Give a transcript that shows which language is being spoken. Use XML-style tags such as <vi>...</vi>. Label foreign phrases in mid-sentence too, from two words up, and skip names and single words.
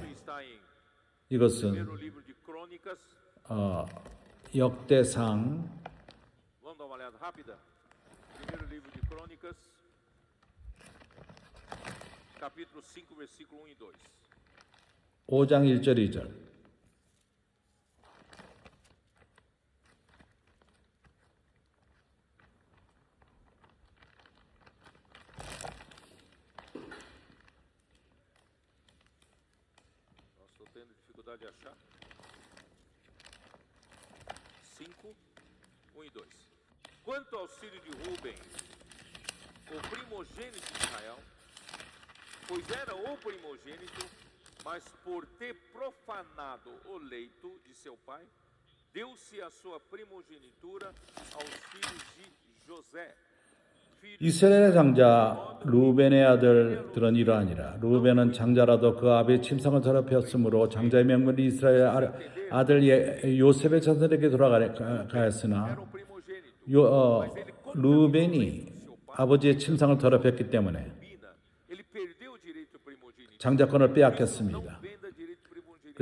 <ko>이것은 역대상 5장 1절 2절.</ko> <pt>De achar 5, 1 e 2. Quanto ao filho de Rubem, o primogênito de Israel, pois era o primogênito, mas por ter profanado o leito de seu pai, deu-se a sua primogenitura aos filhos de José.</pt> <ko>이스라엘의 장자 루벤의 아들들은 이러하니라. 루벤은 장자라도 그 아비의 침상을 더럽혔으므로 장자의 명분이 이스라엘 아들 요셉의 자손에게 돌아가였으나 루벤이 아버지의 침상을 더럽혔기 때문에 장자권을 빼앗겼습니다.</ko>